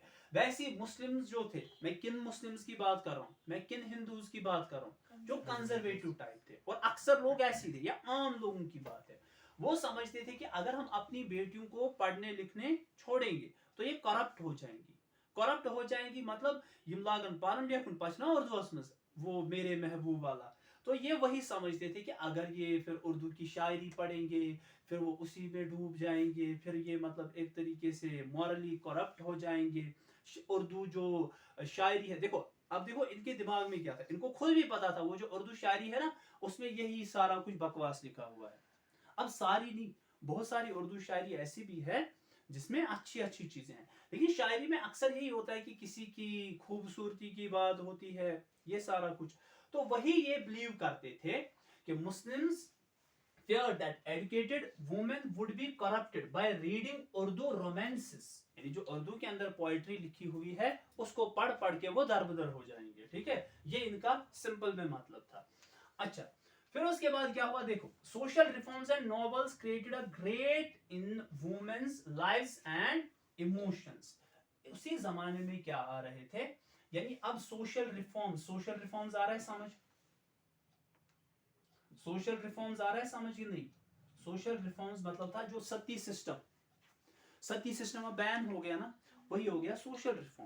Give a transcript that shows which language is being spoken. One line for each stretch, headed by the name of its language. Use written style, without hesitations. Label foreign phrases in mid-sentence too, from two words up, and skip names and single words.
Hindi: वैसे मुस्लिम्स जो थे, मैं किन मुस्लिम्स की बात कर रहा हूँ, मैं किन हिंदूज की बात कर रहा हूँ, जो
English: conservative type
Hindi: थे। और अक्सर लोग ऐसे थे, या आम लोगों की बात है, वो समझते थे कि अगर हम अपनी बेटियों को पढ़ने लिखने छोड़ेंगे तो ये करप्ट हो जाएंगी। करप्ट हो जाएंगी मतलब
Kashmiri: यम लागन पारन लेखन पचना उर्दू मज
Hindi: वो मेरे महबूब वाला। तो ये वही समझते थे कि अगर ये फिर उर्दू की शायरी पढ़ेंगे फिर वो उसी में डूब जाएंगे, फिर ये मतलब एक तरीके से
English: morally corrupt
Hindi: हो जाएंगे। उर्दू जो शायरी है, देखो अब देखो इनके दिमाग में क्या था, इनको खुद भी पता था वो जो उर्दू शायरी है ना उसमें यही सारा कुछ बकवास लिखा हुआ है। अब सारी नहीं, बहुत सारी उर्दू शायरी ऐसी भी है जिसमें अच्छी अच्छी चीजें हैं, लेकिन शायरी में अक्सर यही होता है कि किसी की खूबसूरती की बात होती है, ये सारा कुछ। तो वही ये बिलीव करते थे कि मुस्लिम्स
English: feared that educated women would be corrupted by reading Urdu romances।
Hindi: यानी जो उर्दू के अंदर पोएट्री लिखी हुई है उसको पढ़ पढ़ के वो दरबदर हो जाएंगे। ठीक है, ये इनका सिंपल में मतलब था। अच्छा, फिर उसके बाद क्या हुआ देखो,
English: social reforms and novels created a great in women's lives and emotions.
Hindi: उसी जमाने में क्या आ रहे थे, यानी अब
English: social reforms
Hindi: आ रहा है समझ,
English: social reforms
Hindi: आ रहा है समझ ही नहीं।
English: social reforms
Hindi: मतलब था जो सती सिस्टम अब बैन हो गया ना, वही हो गया
English: social reform.